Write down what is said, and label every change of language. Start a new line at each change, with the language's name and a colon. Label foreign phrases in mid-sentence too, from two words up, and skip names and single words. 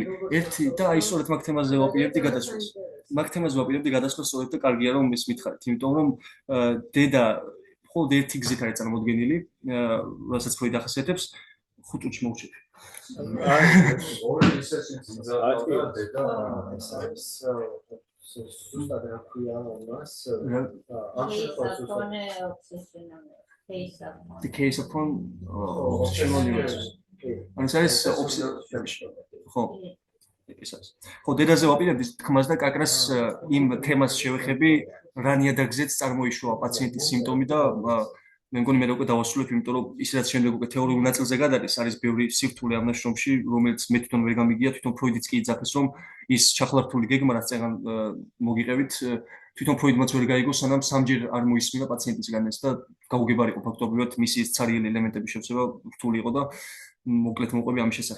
Georgian: ერთი და აი სწორედ მაგ თემაზე ვაპირებდი გადასვლას. მაგ თემაზე ვაპირებდი გადასვლას სწორედ და კარგია რომ ეს მითხარით, იმიტომ რომ დედა მხოლოდ ერთი გზით არის წარმოდგენილი, რასაც ფროიდი ახასიათებს, 5 წუთში მოვჩები. ორი ისეთი ძადა დედა ეს არის სუსტად რა ქვია ამას ამ
English: the case upon obsessional neurosis.
Georgian: ანუ ეს ხო ეს არის. ხო დედაზე ვაპირებდი თქმას და კაკრას იმ თემას შევეხები რა ნიადაგზეც წარმოიშვა პაციენტის სიმპტომი და მე მგონი მე უკვე დავასრულებ, იმიტომ რომ ის რაც შემდეგ უკვე თეორიულ ნაწილზე გადადის, არის ბევრი სირთულე ამ ნაშრომში, რომელიც მე თვითონ ვერ გამიგია, თვითონ ფროიდიც კი იძახეს, რომ ის ჩახლართული გეგმა, რაც წეგან მოგიყევით, თვითონ ფროიდმაც ვერ გაიგო, სანამ სამჯერ არ მოისმინა პაციენტისგან ეს და გაუგებარი იყო ფაქტობრივად მისი ცარიელი ელემენტების შევსება რთული იყო და მოკლედ მოყვები ამის შესახებ.